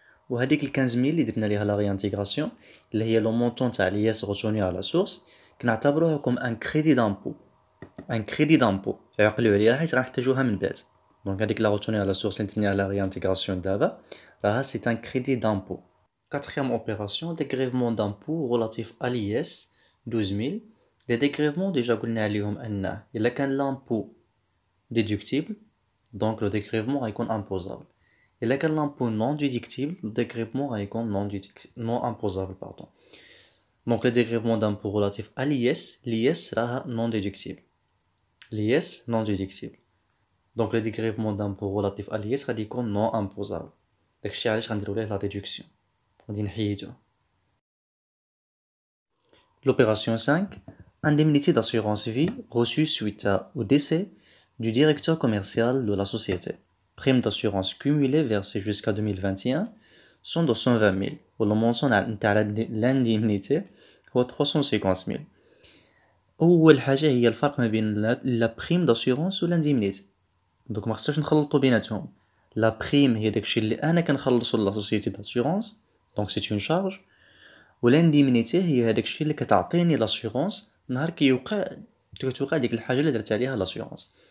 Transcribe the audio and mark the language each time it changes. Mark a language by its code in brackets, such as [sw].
[ar] وهاديك ال 15000 اللي درنا ليها لا ريانتيغراسيون اللي هي لو مونطون تاع لياس روتوني على سورس كنعتبروها كوم ان كريدي دامبو. ان كريدي دامبو عقلوا عليها حيت غنحتاجوها من بعد. دونك هاديك لا روتوني على سورس اللي درنا لا ريانتيغراسيون دابا راها سي ان كريدي دامبو. [fr] Quatrième opération, dégrèvement d'impôt relatif à l'IS 12000. Les dégrèvements déjà [ar] قلنا عليهم أن إلا كان [fr] l'impôt déductible donc le dégrèvement [ar] غيكون [fr] imposable. [ar] إلا كان [fr] l'impôt non déductible le dégrèvement [ar] غيكون [fr] non imposable pardon. Donc le dégrèvement d'impôt relatif à l'IS [ar] راها [fr] non déductible. l'IS non déductible. Donc le dégrèvement d'impôt relatif à l'IS [ar] غادي يكون [fr] non imposable. [ar] داكشي علاش غنديرو ليه [fr] la déduction. L'opération 5, indemnité d'assurance vie reçue suite au décès du directeur commercial de la société. Prime d'assurance cumulée versée jusqu'à 2021 sont de 120 000. Le montant de l'indemnité [ar] هو [fr] 350 000. [ar] أول حاجة هي الفرق ما بين لا بريم داسيورونس و لانديمنيتي. دوك مخصناش نخلطو بيناتهم. لا بريم هي داكشي اللي أنا كنخلصو لا سوسيتي داسيورونس، دونك سي اون شارج، والانديمنيتي هي هداك الشيء اللي كتعطيني لاسيغونس نهار توقع ديك الحاجه اللي درت عليها لاسيغونس.